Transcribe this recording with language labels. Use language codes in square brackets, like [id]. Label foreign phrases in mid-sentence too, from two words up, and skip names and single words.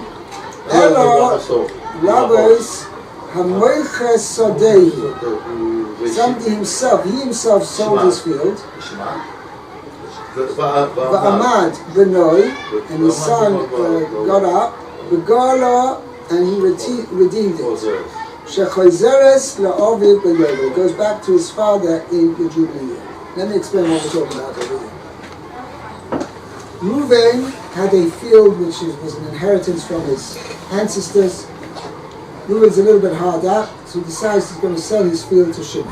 [he] אלא רבותא המוכר שדהו. [en] Somebody himself, he himself sold his field. [he] ועמד בנו, [en] and his son got up, V'gala, and he redeemed it. [he] שחוזרת לאביו ביובל. [en] It goes back to his father in the Jubilee year. Let me explain what we're talking about over here. Reuven had a field which was an inheritance from his ancestors. Reuven's a little bit hard up, so he decides he's going to sell his field to Shimon.